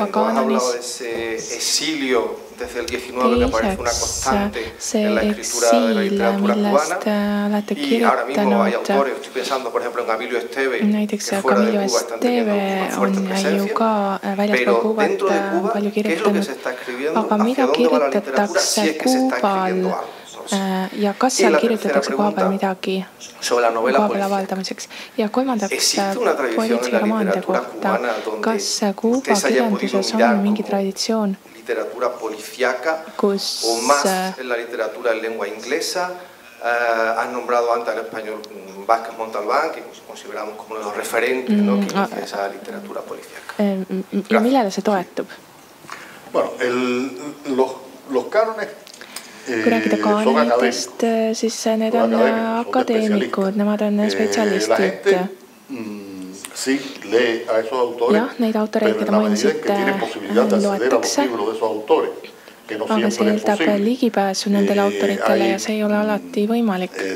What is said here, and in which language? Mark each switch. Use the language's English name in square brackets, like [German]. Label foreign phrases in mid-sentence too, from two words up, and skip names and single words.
[Spanish] Has hablado de ese exilio desde el 19 que aparece una constante en la escritura de la literatura cubana. Y ahora mismo hay autores, estoy pensando por ejemplo en Abilio Esteve, que fuera de Cuba están teniendo una fuerte presencia. Pero dentro de Cuba, ¿qué es lo que se está escribiendo? ¿Hacia dónde va la literatura? Si es que se está escribiendo algo. [Estonian] Ja kas seal kirjutatakse kohapeal midagi kohapeal avaldamiseks? Ja kolmandaks poeetsi romaanide kohta. Kas Kuuba kirjanduses on mingi traditsioon, kus [Spanish] en la literatura en lengua inglesa? Has nombrado antes al español Vázquez Montalbán, que consideramos como uno de los referentes de esa literatura policíaca. [Estonian] Ja millele see toetub? [Spanish] Bueno, los cánones [Estonian] kui rääkida kaanitest, siis need on akadeemikud, nemad on spetsialistid. Jah, neid autoreid, keda mainisite, loetakse, aga see eeldab ligipääsu nendele autoritele ja see ei ole alati võimalik.